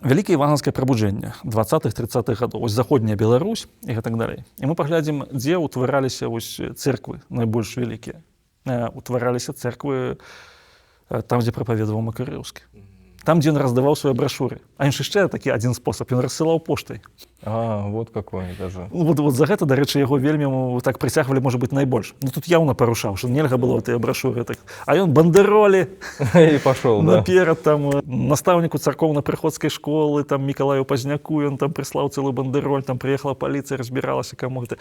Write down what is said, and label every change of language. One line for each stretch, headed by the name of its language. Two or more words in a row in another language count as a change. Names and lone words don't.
Belarusian: Вялікае евангельскае прабуджэнне 20-30-х гадоў, вось заходняя Беларусь і гэтак далей. І мы паглядзім, дзе ўтвараліся вось цэрквы найбольш вялікія. Утвараліся цэрквы там, дзе прапаведаваў Макарэўскі. Там, дзе ён раздаваў свае брашуры. А яшчэ такі адзін спосаб, ён рассылаў поштай.
Russian: Вот какой даже.
Belarusian: Вот за гэта, дарэчы, яго вельмі так прыцягвалі, можа быць, найбольш. Ну тут яўна парушаў, што нельга было тыя брашуры. Так. А ён бандэролі
Russian: И пошел, да.
Belarusian: наперад там настаўніку царкоўна-прыходскай школы, там Мікалаю Пазняку, ён там прыслаў цэлы бандэроль, там прыехала паліцыя, разбіралася, каму гэта.